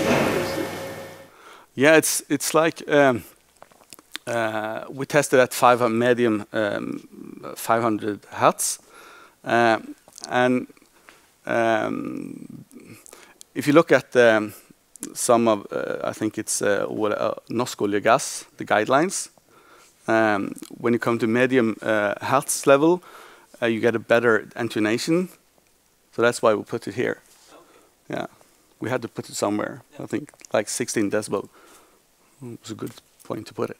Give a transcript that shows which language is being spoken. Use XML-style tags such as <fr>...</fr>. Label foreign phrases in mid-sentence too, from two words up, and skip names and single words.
<en>Yeah, it's like we tested at 500 hertz, and if you look at some of, I think it's Norsk olje og gass, the guidelines, when you come to medium hertz level, you get a better intonation. So that's why we put it here. Yeah, we had to put it somewhere. I think like 16 decibel was a good point to put it.</en>